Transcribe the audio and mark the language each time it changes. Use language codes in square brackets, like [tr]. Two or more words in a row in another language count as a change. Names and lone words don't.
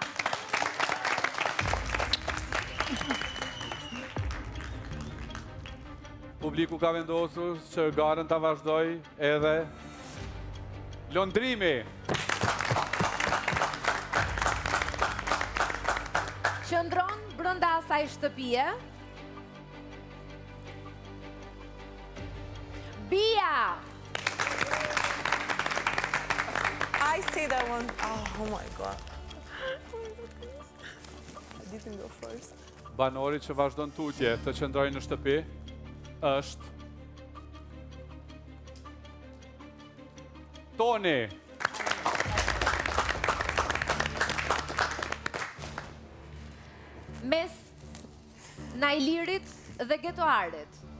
[sq] Publiku ka vendosur që garën ta vazhdoj edhe Londrimi. Qëndron brenda asaj shtëpie. Bia. [en] I see that one. Oh my god. I didn't go first. [sq] Banori që vazhdon tutje të qëndrojë në shtëpi është Toni. Mes Nailirit dhe Getoarit.